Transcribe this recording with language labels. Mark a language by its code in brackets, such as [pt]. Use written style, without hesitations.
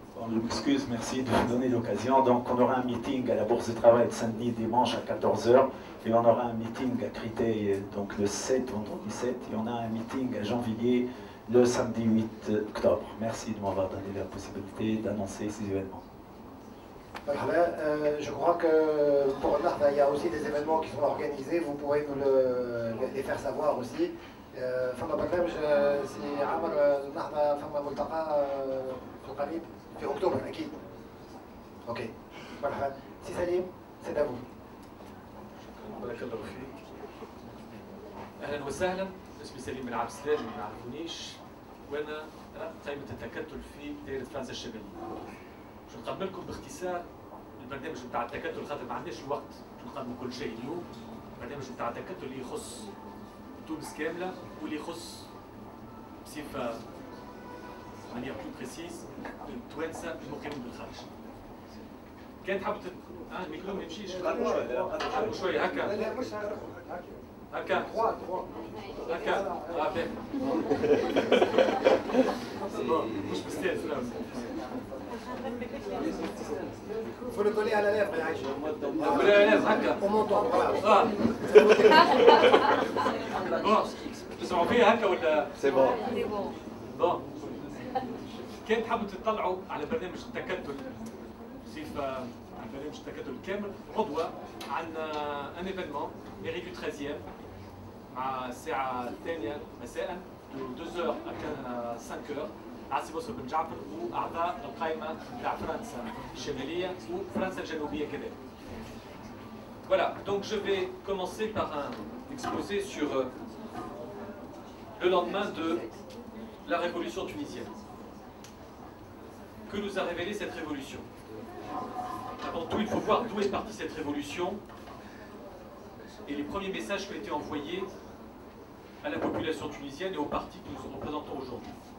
[fr] Je m'excuse, merci de me donner l'occasion. Donc on aura un meeting à la Bourse du Travail de Saint-Denis dimanche à 14 h et on aura un meeting à Crité donc le 7, vendredi 7, et on a un meeting à Gennevilliers le samedi 8 octobre. Merci de m'avoir donné la possibilité d'annoncer ces événements. Je crois que pour Nahda, il y a aussi des événements qui sont organisés, vous pourrez nous les faire savoir aussi. [ar] فما برنامج سي عامر نهضة فما ملتقى في القريب في اكتوبر اكيد. اوكي مرحبا سي سليم سي دافو. بارك الله فيك. اهلا وسهلا، اسمي سليم بن عبد السلام اللي ما يعرفونيش، وانا قائمة التكتل في دائرة فرنسا الشمالية. باش نقدم لكم باختصار البرنامج نتاع التكتل خاطر ما عندناش الوقت باش نقدموا كل شيء اليوم. البرنامج نتاع التكتل اللي يخص تونس كاملة واللي يخص بصفة [fr] مانيير بلو بريسيز [ar] التوانسة المقيمين بالخارج. كان تحب الميكرو ما يمشيش قربوا شوية هكا هكا هكا باهي مش مستاهل [fr] Il faut le coller à la lèvre, Aïcha. coller à la lèvre, هكا. On m'entend, voilà. [ar] Bon, تسمعوا فيا هكا ولا؟ [fr] C'est bon. Bon. [ar] كان تحبوا تطلعوا على برنامج التكتل بصفة على برنامج التكتل الكامل غدوة عندنا [fr] ان ايفينمون ميري دو 13 [ar] مع الساعة الثانية مساء من 2h à 5h عاصي بوصل بن جعفر واعضاء القائمة نتاع فرنسا الشمالية وفرنسا الجنوبية كذلك. [fr] Voilà, donc je vais commencer par un exposé sur le lendemain de la révolution tunisienne. Que nous a révélé cette révolution? Avant tout, il faut voir d'où est partie cette révolution et les premiers messages qui ont été envoyés à la population tunisienne et aux partis que nous représentons aujourd'hui.